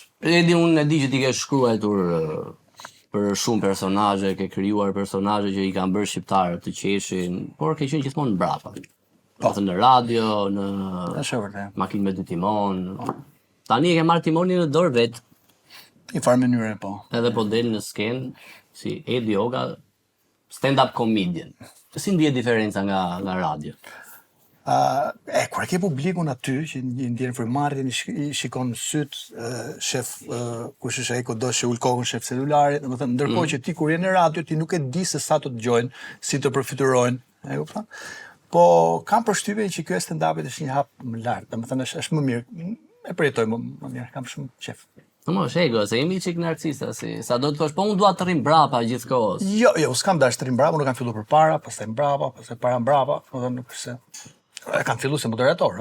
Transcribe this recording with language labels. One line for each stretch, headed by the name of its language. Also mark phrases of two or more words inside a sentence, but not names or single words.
Albanian: Unë e di që ti ke shkruar për shumë personazhe, ke krijuar personazhe që i kanë bërë shqiptarët të qeshin, por ke qenë gjithmonë brapa. Ose në radio, Është vërtet. makinë me 2 timon. Tani e ke marrë timonin në dorë vet, Në farë mënyre, po. edhe po del në skenë si Edi Oga,
English: stand-up comedian.
Albanian: Si ndihet diferenca nga radio? Kur e ke publikun aty, që ndjen frymëmarrjen, i shikon syt, shef, kush është ai kudo që ul kokën shef celularit, domethënë ndërkohë që ti kur je në radio ti nuk e di se sa të dëgjojnë, si të përfiturojnë, e kupton? Po kam përshtypjen që ky stand-up është një hap më lart, domethënë është më mirë. E përjetoj më mirë, kam shumë qef. Mo, shego, se jemi qik narcista, si sa do të thosh, po unë dua të rrim brapa gjithkohës. Jo, s'kam dash të rrim brapa, nuk kam filluar përpara, pastaj mbrapa, pastaj para mbrapa, domethënë nuk është se e kam filluar si moderator,